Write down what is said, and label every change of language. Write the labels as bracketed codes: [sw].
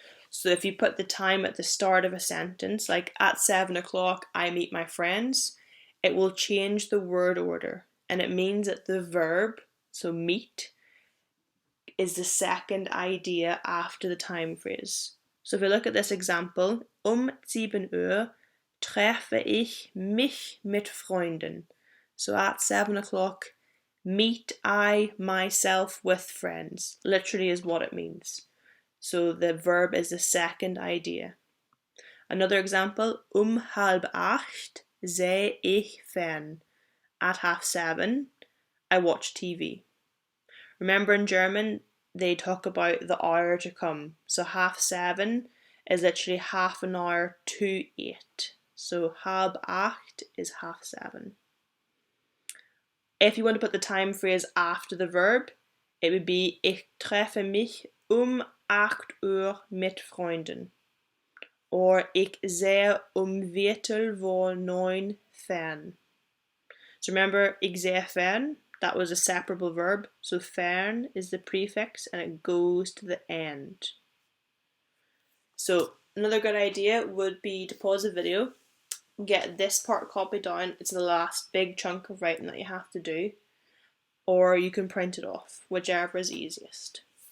[en] So if you put the time at the start of a sentence, like at 7 o'clock I meet my friends, it will change the word order. And it means that the verb, so meet, is the second idea after the time phrase. So if we look at this example, [de] 7 Uhr treffe ich mich mit Freunden. [en] So at 7 o'clock, meet I myself with friends. Literally is what it means. So the verb is the second idea. Another example, [de] 7:30 sehe ich fern. [en] At 7:30, I watch TV. Remember in German, they talk about the hour to come. So 7:30 is literally half an hour to 8. So 7:30 is 7:30. If you want to put the time phrase after the verb, it would be [de] ich treffe mich 8 Uhr mit Freunden. [en] Or [de] ich sehe Viertel vor 9 fern. [en] So remember, [de] ich sehe fern, [en] that was a separable verb. So fern is the prefix and it goes to the end. So another good idea would be to pause the video, get this part copied down. It's the last big chunk of writing that you have to do. Or you can print it off, whichever is easiest.